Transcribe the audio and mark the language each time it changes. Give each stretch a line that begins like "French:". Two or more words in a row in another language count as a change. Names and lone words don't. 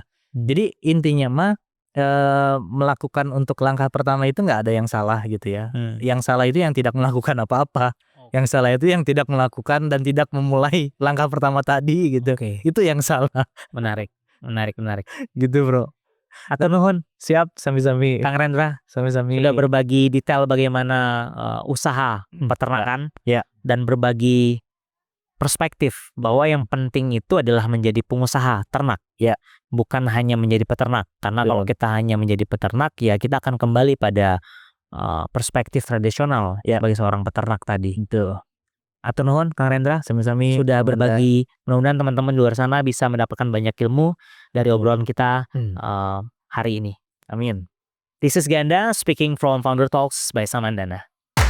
Indonesian: Jadi intinya mah melakukan untuk langkah pertama itu nggak ada yang salah gitu ya. Yang salah itu yang tidak melakukan apa-apa. Yang salah itu yang tidak melakukan dan tidak memulai langkah pertama tadi gitu. Itu yang salah. Menarik. Gitu bro.
Sundanese: Atur nuhun,
Indonesian: Siap, sami-sami. Kang Rendra Sami-sami. sudah berbagi detail bagaimana usaha peternakan dan berbagi perspektif bahwa yang penting itu adalah menjadi pengusaha ternak, bukan hanya menjadi peternak. Karena kalau kita hanya menjadi peternak ya kita akan kembali pada perspektif tradisional bagi seorang peternak tadi. Itu.
Sundanese: Atur nuhun Kang Rendra,
Indonesian: Sami-sami. sudah berbagi. Mudah-mudahan teman-teman di luar sana bisa mendapatkan banyak ilmu dari obrolan kita hari ini. Amin.
English: This is Ganda speaking from Founder Talks by Samandana.